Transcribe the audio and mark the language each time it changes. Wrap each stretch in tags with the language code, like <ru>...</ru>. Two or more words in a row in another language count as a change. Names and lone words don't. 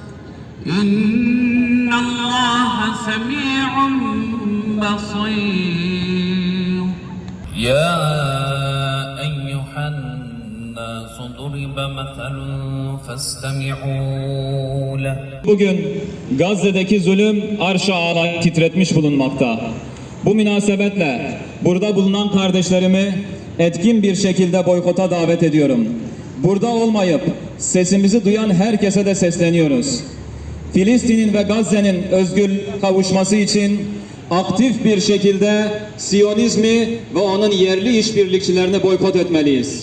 <ar>إن الله سميع بصير يا أيها الناس ضرب مثل فاستمعوا له.</ar> <tr>Bugün Gazze'deki zulüm arş-ı ağlayı titretmiş bulunmakta. Bu münasebetle burada bulunan kardeşlerimi etkin bir şekilde boykota davet ediyorum. Burada olmayıp sesimizi duyan herkese de sesleniyoruz. Filistin'in ve Gazze'nin özgür kavuşması için aktif bir şekilde Siyonizmi ve onun yerli işbirlikçilerini boykot etmeliyiz.</tr>